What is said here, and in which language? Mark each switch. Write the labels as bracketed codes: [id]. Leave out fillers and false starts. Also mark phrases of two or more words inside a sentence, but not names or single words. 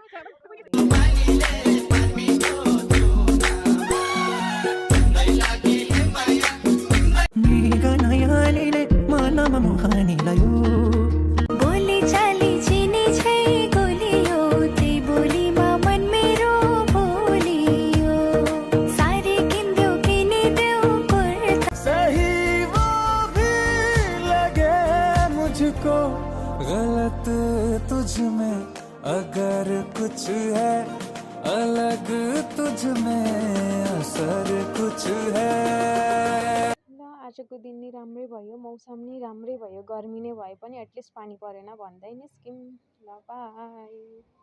[ne] बोली चाली चिनी छै गोलियो ते बोलीमा मन मेरो बोलियो सारी किन्देऊ किनिदेऊ कुर्ता [hi] सही वो भी लगे मुझको गलत तुझ में अगर कुछ है अलग तुझ में असर कुछ है। [ne] ल आजको दिन नि राम्रै भयो, मौसम नि राम्रै भयो, गर्मी नै भए पनि एटलिस्ट पानी परेन भन्दै निस्क्यौँ। ल बाई।